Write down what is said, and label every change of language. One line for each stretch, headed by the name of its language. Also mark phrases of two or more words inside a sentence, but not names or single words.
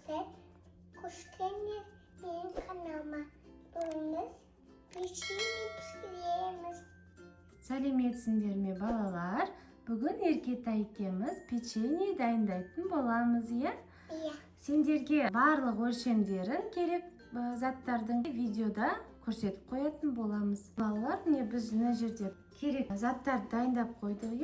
Turkish: Arkadaşlar, hoş geldiniz benim kanalıma. Bugün pişirme pişiremiz.
Kazakh: Сәлеметсіңдер ме балалар? Бүгін Еркетай екеуміз печенье дайындайтын боламыз, иә? Иә. Сендерге барлық өлшемдерін керек заттардың видеода көрсетіп қоятын боламыз. Балалар, біз мына жерде керек заттарды дайындап қойдық, иә?